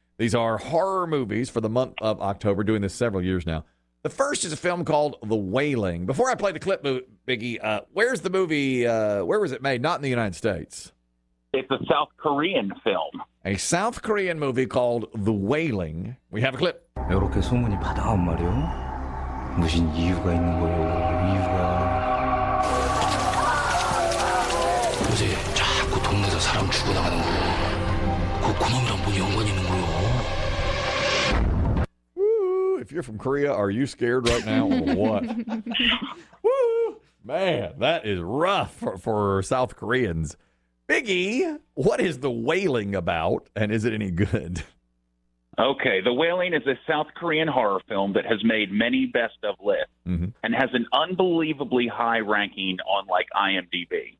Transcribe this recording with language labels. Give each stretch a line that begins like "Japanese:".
English: These are horror movies for the month of October, doing this several years now. The first is a film called The Wailing. Before I play the clip, Biggie, where's the movie, where was it made? Not in the United States. It's a South Korean film. A South Korean movie called The Wailing. We have a clip.
Korean: 이렇게 소문이 받아온 말이요. 무슨 이유가 있는 거예요? 이유가 요새 자꾸 동네에서 사람 죽어나가는 거예요. 그 구멍이랑 뭔 연관이 있는 거예요?
English: Woo! If you're from Korea, are you scared right now or what? Woo! Man, that is rough for South Koreans. Biggie, what is The Wailing about, and is it any good? Okay, The Wailing is a South Korean horror film that has made many best of lists and has an unbelievably high ranking on, like, IMDb.